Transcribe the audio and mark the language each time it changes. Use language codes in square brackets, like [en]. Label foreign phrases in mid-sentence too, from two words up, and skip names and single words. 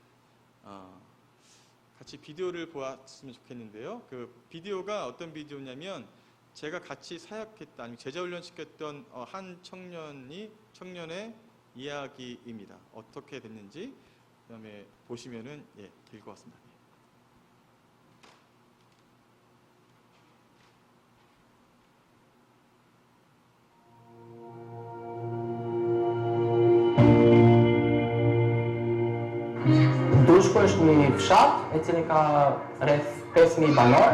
[ko] 같이 비디오를 보았으면 좋겠는데요. 그 비디오가 어떤 비디오냐면 제가 같이 사역했다, 아니면 제자훈련 시켰던 한 청년의 이야기입니다. 어떻게 됐는지 그다음에 보시면은 될 것 같습니다. [sq] Dushku është një fshat e cili ka rreth 5000 banor.